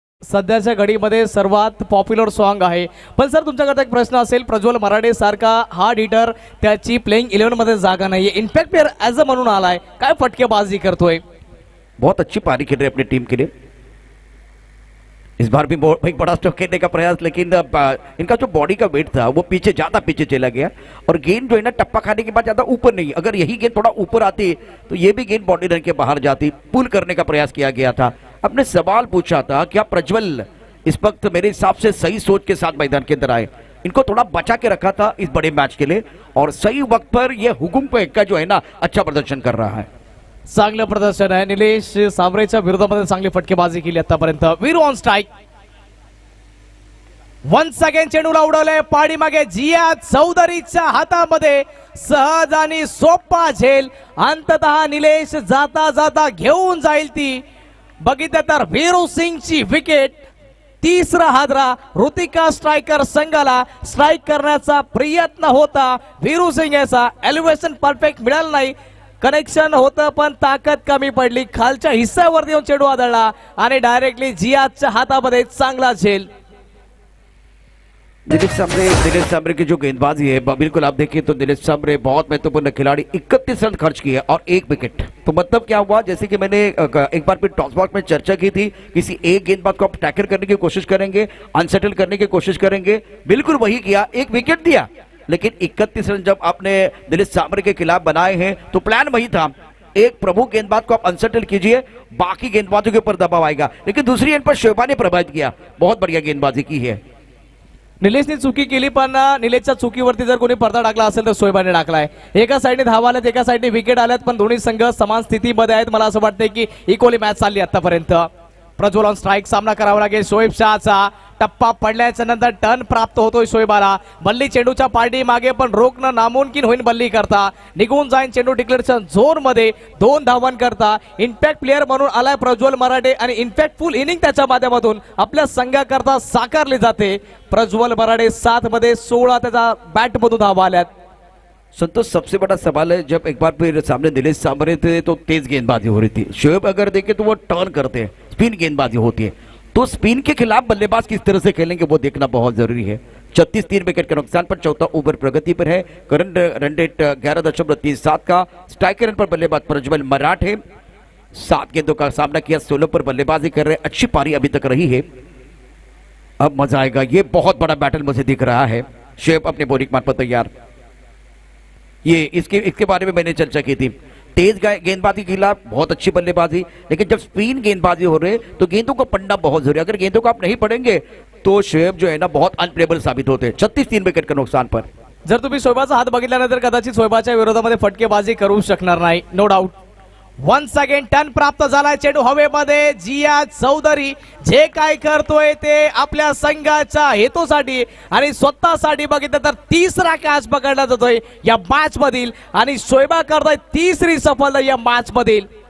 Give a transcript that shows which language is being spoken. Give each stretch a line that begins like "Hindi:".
Marathi: सध्याच्या घडीमध्ये सर्वात popular song आहे, पण सर तुमच्याकडे एक प्रश्न असेल, प्रज्वल मराठे सारखा हार्ड हिटर त्याची प्लेइंग 11 मध्ये जागा नाहीये, इम्पॅक्ट प्लेयर ऍज अ म्हणून आलाय, काय फटकेबाजी करतोय?
Hindi: बहुत अच्छी पारी खेल रहे अपनी टीम के लिए। इस बार भी एक बड़ा स्ट्रोक खेलने का प्रयास, लेकिन इनका जो बॉडी का वेट था वो पीछे ज्यादा पीछे चला गया और गेंद जो है ना टप्पा खाने के बाद ज्यादा ऊपर नहीं, अगर यही गेंद थोड़ा ऊपर आती तो ये भी गेंद बाउंड्री रन के बाहर जाती। पुल करने का प्रयास किया गया था। अपने सवाल पूछा था क्या प्रज्वल इस वक्त मेरे हिसाब से सही सोच के साथ मैदान के अंदर आए, इनको थोड़ा बचा के रखा था इस बड़े मैच के लिए और सही वक्त पर ये हुकुम पे का जो है ना अच्छा प्रदर्शन कर रहा है।
Marathi: चांगलं प्रदर्शन आहे, निलेश सांबरेच्या विरोधामध्ये चांगली फटकेबाजी केली आतापर्यंत। Veeru on strike,
English: once again
Marathi: चेंडूला उडवलंय पाठीमागे, जिया चौधरीच्या हातामध्ये सहज आणि सोपा झेल, अंततः निलेश जाता जाता घेऊन जाईल ती। बघितलं तर वीरू सिंगची विकेट, तिसरा हादरा ऋतिका स्ट्रायकर संघाला स्ट्राइक करण्याचा प्रयत्न होता, वीरू सिंग याचा एलिव्हेशन परफेक्ट मिळालं नाही, कनेक्शन होतं पण ताकद कमी पडली, खालच्या हिस्सावरती येऊन चेंडू आदळला आणि डायरेक्टली जियाच्या हातामध्ये चांगला झेल।
Hindi: दिनेश सांबरे की जो गेंदबाजी है बिल्कुल आप देखिए तो दिनेश सांबरे बहुत महत्वपूर्ण खिलाड़ी, 31 रन खर्च किए और 1 विकेट। तो मतलब क्या हुआ, जैसे कि मैंने एक बार फिर टॉस बॉक्स में चर्चा की थी, किसी एक गेंदबाज को आप टैकल करने की कोशिश करेंगे, अनसेटल करने की कोशिश करेंगे, बिल्कुल वही किया, 1 विकेट दिया। लेकिन 31 रन जब आपने दिनेश सांबरे के खिलाफ बनाए हैं तो प्लान वही था, एक प्रमुख गेंदबाज को आप अनसेटल कीजिए, बाकी गेंदबाजों के ऊपर दबाव आएगा। लेकिन दूसरी एंड पर शोभा ने प्रभावित किया, बहुत बढ़िया गेंदबाजी की है।
Marathi: निलेशने चुकी केली पण निलेशच्या चुकीवरती जर कोणी पडदा टाकला असेल तर शोएबाने टाकलाय। एका साईडने धावा आल्यात, एका साईडने विकेट आल्यात, पण दोन्ही संघ समान स्थितीमध्ये आहेत। मला असं वाटतंय की इक्वली मॅच चालली आतापर्यंत। प्रज्वल ऑन स्ट्राइक, सामना करावा लागेल शोएब शहाचा, टप्पा पडल्याच्या नंतर टर्न प्राप्त होतोय शोएबाला, बल्ली चेंडूच्या पाठी मागे पण रोखणं नामुमकिन होईल बल्ली करता, निघून जाईन चेंडू डिक्लेरेशन झोन मध्ये 2 धावां करता। इम्पॅक्ट प्लेयर म्हणून आलाय प्रज्वल मराठे आणि इम्पॅक्टफुल इनिंग त्याच्या माध्यमातून आपल्या संघाकरता साकारली जाते। प्रज्वल मराठे 7 मध्ये 16 त्याचा बॅट मधून धावा आल्यात।
Hindi: संतोष, सबसे बड़ा सवाल है, जब एक बार फिर सामने दिनेश सांबरे थे तो तेज गेंदबाजी हो रही थी, शोएब अगर देखें तो वो टर्न करते हैं, स्पिन गेंदबाजी होती है, तो स्पिन के खिलाफ बल्लेबाज किस तरह से खेलेंगे वो देखना बहुत जरूरी है। 36 3 विकेट के नुकसान पर चौथा ओवर प्रगति पर है, करंट रन रेट 11.37 का। स्ट्राइक रन पर बल्लेबाज प्रज्वल मराठे 7 गेंदों का सामना किया, 16 पर बल्लेबाजी कर रहे, अच्छी पारी अभी तक रही है। अब मजा आएगा, ये बहुत बड़ा बैटल मुझे दिख रहा है। शोएब अपने बॉलिंग मान पर तैयार, ये इसके बारे में मैंने चर्चा की थी, तेज गेंदबाजी के खिलाफ बहुत अच्छी बल्लेबाजी, लेकिन जब स्पिन गेंदबाजी हो रहे तो गेंदों को पढ़ना बहुत जरूरी है। अगर गेंदों को आप नहीं पढ़ेंगे तो शोएब जो है ना बहुत अनप्लेबल साबित होते हैं। 36 3 विकेट के नुकसान पर।
Marathi: जर तुम्ही शोएबाचा हात बघितल्यानंतर कदाचित शोएबाच्या विरोधामध्ये फटकेबाजी करू शकणार नाही,
English: No doubt. Once again
Marathi: turn प्राप्त झालाय, चेंडू हवेमध्ये, जिया चौधरी जे काय करतोय ते आपल्या संघाच्या हेतूसाठी आणि स्वतःसाठी बघितलं तर तिसरा कॅच पकडला जातोय या मॅच मधील आणि शोएबा करतोय तिसरी सफलता या मॅच मधील।